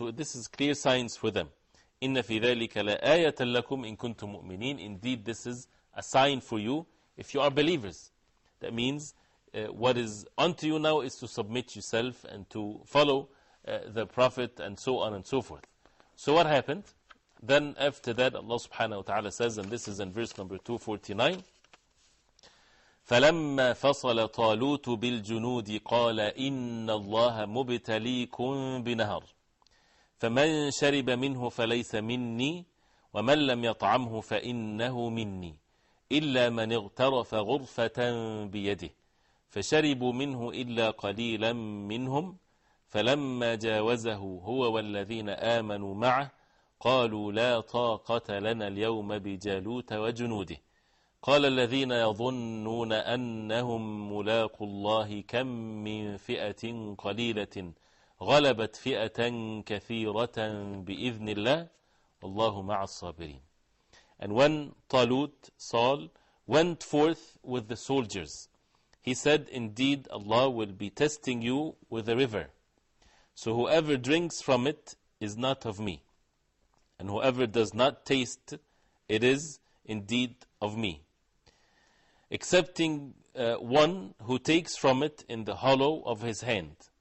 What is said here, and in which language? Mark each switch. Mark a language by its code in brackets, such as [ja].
[en] So this is clear signs for them. [ar] إِنَّ فِي ذَلِكَ لَآيَةً لَكُمْ إِن كُنتُم مُؤْمِنِينَ, [en] indeed this is a sign for you if you are believers. That means what is unto you now is to submit yourself and to follow the Prophet and so on and so forth. So what happened? Then after that, Allah subhanahu wa ta'ala says, and this is in verse number 249, [ar] فَلَمَّا فَصَلَ طَالُوتُ بِالْجُنُودِ قَالَ إِنَّ اللَّهَ مُبْتَلِيكُمْ بِنَهَرٍ فَمَنْ شَرِبَ مِنْهُ فَلَيْسَ مِنِّي وَمَنْ لَمْ يَطْعَمْهُ فَإِنَّهُ مِنِّي إِلَّا مَنِ اغْتَرَفَ غُرْفَةً بِيَدِهِ فَشَرِبُوا مِنْهُ إِلَّا قَلِيلًا مِنْهُمْ فَلَمَّا جَاوَزَهُ هُوَ وَالَّذِينَ آمَنُوا مَعَهُ قالوا لا طاقة لنا اليوم بجالوت وجنوده قال الذين يظنون أنهم ملاقوا الله كم من فئة قليلة غلبت فئة كثيرة بإذن الله والله مع الصابرين. [en] And when Talut, Saul, went forth with the soldiers, he said, indeed Allah will be testing you with a river, so whoever drinks from it is not of me, and whoever does not taste, it is indeed of me, excepting one who takes from it in the hollow of his hand.